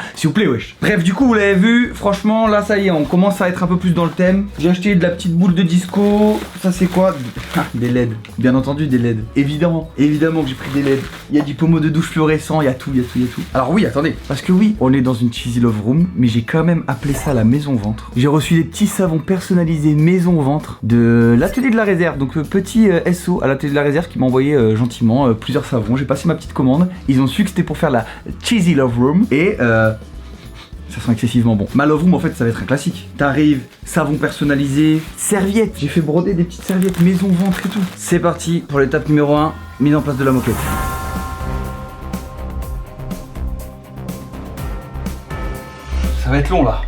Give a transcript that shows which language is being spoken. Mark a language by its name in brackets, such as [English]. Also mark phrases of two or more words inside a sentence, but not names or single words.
[French] S'il vous plaît, wesh. Bref, du coup, vous l'avez vu, franchement, là, ça y est, on commence à être un peu plus dans le thème. J'ai acheté de la petite boule de disco. Ça, c'est quoi? Des LED. Bien entendu, des LED. Évidemment que j'ai pris des LED. Il y a du pommeau de douche fluorescent, il y a tout. Alors oui, attendez. Parce que oui, on est dans une [English] cheesy love room, [French] mais j'ai quand même appelé ça la maison ventre. J'ai reçu des petits savons personnalisés maison ventre de l'atelier de la réserve. Donc, petit SO à l'atelier de la réserve qui m'a envoyé gentiment plusieurs savons. J'ai passé ma petite commande. Ils ont su que c'était pour faire la [English] cheesy love room [French] et ça sent excessivement bon. Ma [English] love room [French] en fait ça va être un classique. T'arrives, savon personnalisé, serviettes. J'ai fait broder des petites serviettes maison ventre et tout. C'est parti pour l'étape numéro 1, mise en place de la moquette. Ça va être long là.